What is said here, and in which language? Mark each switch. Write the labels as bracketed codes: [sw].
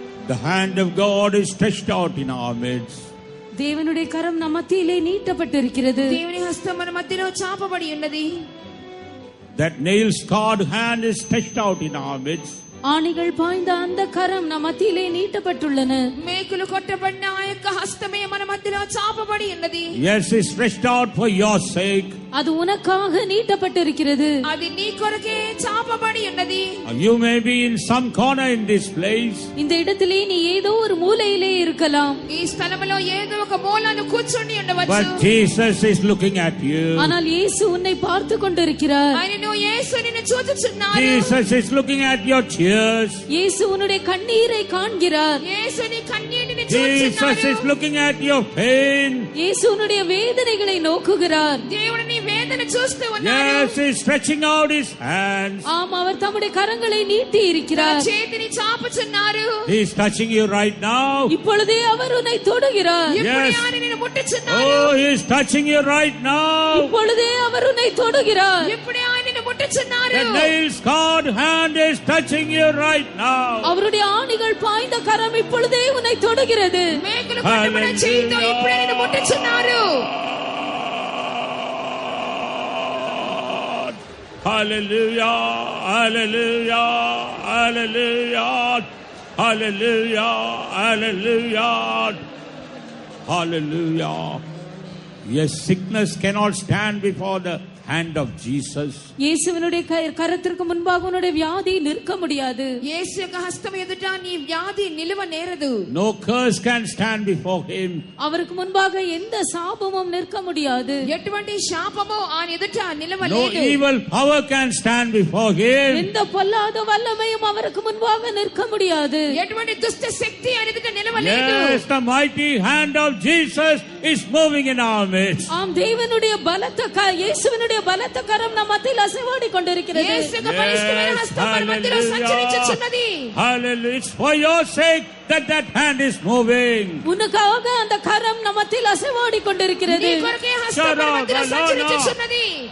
[en] The hand of God is stretched out in our midst. [ta] தேவனுடைய கரம் நம் மத்தியிலே நீட்டப்பட்டிருக்கிறது. [te] దేవుని హస్తం మన మధ్యలో చాపబడి ఉన్నది. [en] That nail-scarred hand is stretched out in our midst. [ta] ஆணிகள் பாய்ந்த அந்த கரம் நம் மத்தியிலே நீட்டப்பட்டுள்ளன. [te] మేకులు కొట్టబడిన ఆ యొక్క హస్తమే మన మధ్యలో చాపబడి ఉన్నది. [en] Yes, it's stretched out for your sake. [ta] அது உனக்காக நீட்டப்பட்டிருக்கிறது. [te] అది నీ కొరకే చాపబడి ఉన్నది. [en] You may be in some corner in this place. [ta] இந்த இடத்திலே நீ ஏதோ ஒரு மூலையிலே இருக்கலாம். [te] ఈ స్థలములో ఏదో ఒక మూలను కూర్చొని ఉండవచ్చు. [en] But Jesus is looking at you. [ta] ஆனால் இயேசு உன்னை பார்த்து கொண்டிருக்கிறார். [te] ఆయనను యేసు నిన్ను చూచుచున్నాడు. [en] Jesus is looking at your tears. [ta] இயேசு உன்னுடைய கண்ணீரை காண்கிறார். [te] యేసు నీ కన్నీటిని [en] Jesus [te] చూచుచున్నాడు. [en] is looking at your pain. [ta] இயேசு உன்னுடைய வேதனைகளை நோக்குகிறார். [te] దేవుడు నీ వేదన చూస్తూ ఉన్నాడు. [en] Yes, he's stretching out his hands. [ta] ஆம், அவர் தம்முடைய கரங்களை நீட்டி [te] తన [ta] இருக்கிறார். [te] చేతిని చాపుచున్నారు. [en] He's touching you right now. [ta] இப்பொழுதே அவர் உன்னை தொடுகிறார். [te] ఇప్పుడే [en] Yes. [te] ఆయన నిన్ను ముట్టుచున్నాడు. [en] Oh, he's touching you right now. [ta] இப்பொழுதே அவர் உன்னை தொடுகிறார். [te] ఇప్పుడే ఆయన నిన్ను ముట్టుచున్నారు. [en] The nail-scarred hand is touching you right now. [ta] அவருடைய ஆணிகள் பாய்ந்த கரம் இப்பொழுதே உன்னை தொடுகிறது. [te] మేకులు కొట్టబడిన చేతితో ఇప్పుడే నిన్ను ముట్టుచున్నారు. [en] Hallelujah, hallelujah, hallelujah, hallelujah, hallelujah, hallelujah. Yes, sickness cannot stand before the hand of Jesus. [ta] இயேசுவினுடைய கரத்திற்கு முன்பாக உன்னுடைய வியாதி நிற்க முடியாது. [te] యేసు యొక్క హస్తం ఎదుట నీ వ్యాధి నిలువ నేరదు. [en] No curse can stand before him. [ta] அவருக்கு முன்பாக எந்த சாபமும் நிற்க முடியாது. [te] ఎటువంటి శాపము ఆయన ఎదుట [en] No [te] నిలవలేదు. [en] evil power can stand before him. [ta] எந்த பொல்லாத வல்லமையும் அவருக்கு முன்பாக நிற்க முடியாது. [te] ఎటువంటి దుష్ట శక్తి ఆయన ఎదుట నిలవలేదు. [en] Yes, the mighty hand of Jesus is moving in our midst. [ta] ஆம், தேவனுடைய பலத்த இயேசுவினுடைய பலத்த கரம் நம் மத்தியில் அசைவாடி கொண்டிருக்கிறது. [te] యేసు యొక్క బలిష్టమైన హస్తం మన మధ్యలో సంచరించుచున్నది. [en] Hallelujah. It's for your sake that hand is moving. [ta] உனக்காக அந்த கரம் நம் மத்தியில் அசைவாடி கொண்டிருக்கிறது. [te] నీ కొరకే హస్తం మన మధ్యలో సంచరించుచున్నది.